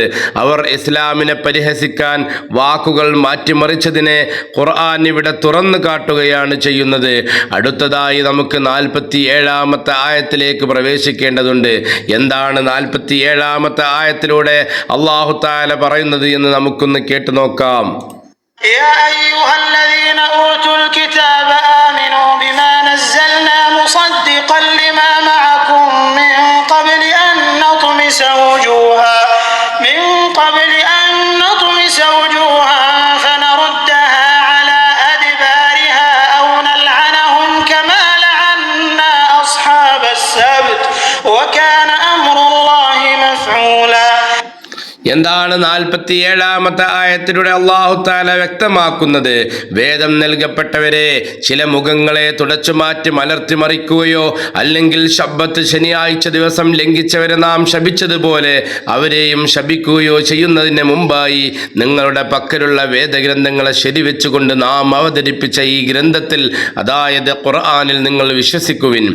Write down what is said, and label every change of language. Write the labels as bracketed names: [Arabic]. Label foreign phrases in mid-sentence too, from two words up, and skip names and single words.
[Malayalam] അവർ ഇസ്ലാമിനെ പരിഹസിക്കാൻ വാക്കുകൾ മാറ്റിമറിച്ചതിനെ ഖുർആൻ ഇവിടെ തുറന്നു കാട്ടുകയാണ് ചെയ്യുന്നത്. അടുത്തതായി നമുക്ക് 47-ാമത്തെ ആയത്തിലേക്ക് പ്രവേശിക്കേണ്ടതുണ്ട്. എന്താണ് 47-ാമത്തെ ആയത്തിലൂടെ [Arabic] الله تعالى [Malayalam] പറയുന്നത് എന്ന് നമുക്കൊന്ന് കേട്ടു നോക്കാം. [Arabic] يا أيها الذين أوتوا الكتاب آمنوا بما نزلنا مصدقا لما معكم من قبل أن نطمس وجوها فنردها على أدبارها أو نلعنهم كما لعنا أصحاب السبت وكان أمر الله مفعولا. [Malayalam] എന്താണ് 47-ാമത്തെ ആയത്തിലൂടെ [Arabic] الله تعالى [Malayalam] വ്യക്തമാക്കുന്നത്? വേദം നൽകപ്പെട്ടവരെ ചില മുഖങ്ങളെ തുടച്ചു മാറ്റി മലർത്തി മറിക്കുകയോ അല്ലെങ്കിൽ ശബ്ബത്ത് ശനിയാഴ്ച ദിവസം ലംഘിച്ചവരെ നാം ശപിച്ചതുപോലെ അവരെയും ശപിക്കുകയോ ചെയ്യുന്നതിന് മുമ്പായി നിങ്ങളുടെ പക്കലുള്ള വേദഗ്രന്ഥങ്ങളെ ശരിവെച്ചുകൊണ്ട് നാം അവതരിപ്പിച്ച ഈ ഗ്രന്ഥത്തിൽ, അതായത് ഖുർആനിൽ നിങ്ങൾ വിശ്വസിക്കുവിൻ.